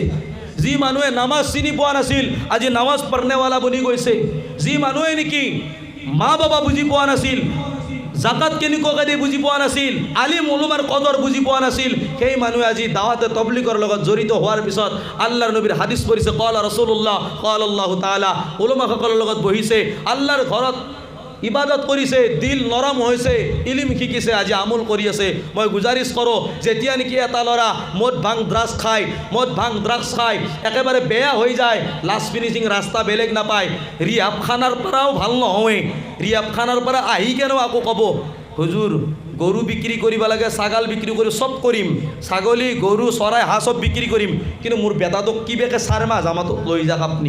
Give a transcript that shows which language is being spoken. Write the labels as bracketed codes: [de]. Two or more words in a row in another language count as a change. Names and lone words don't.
[as] যি মানুহে নামাজ চিনি পোৱা নাছিল আজি নামাজ পঢ়নেৱালা বনি গৈছে। যি মানুহে নেকি মা বাবা বুজি পোৱা নাছিল, জাকাত কেনেকুৱাকৈ দিয়ে বুজি পোৱা নাছিল, আলিম উলুমাৰ কদৰ বুজি পোৱা নাছিল, সেই মানুহে আজি দাৱাতে তবলিগৰ লগত জড়িত হোৱাৰ পিছত আল্লাহৰ নবীৰ হাদিছ পঢ়িছে, [ar] قال رسول الله قال الله تعالى, [as] উলুমাসকলৰ লগত বহিছে, আল্লাহৰ ঘৰত ইবাদত কৰিছে, দিল নৰম হৈছে, ইলিম শিকিছে, আজি আমল কৰি আছে। মই গুজাৰিছ কৰোঁ, যেতিয়া নেকি এটা ল'ৰা মদ ভাং ড্ৰাগছ খায় একেবাৰে বেয়া হৈ যায়, [en] last finishing [as] ৰাস্তা বেলেগ নাপায়, ৰিহাবখানাৰ পৰাও ভাল নহয়, ৰিহাবখানাৰ পৰা আহি কেনেও আকৌ ক'ব হুজুৰ গৰু বিক্ৰী কৰিব লাগে, ছাগাল বিক্ৰী কৰি চব কৰিম, ছাগলী গৰু চৰাই হাঁহ চব বিক্ৰী কৰিম, কিন্তু মোৰ বেটাটোক কিবাকে 4 মাহ জামাতত লৈ যাক আপুনি।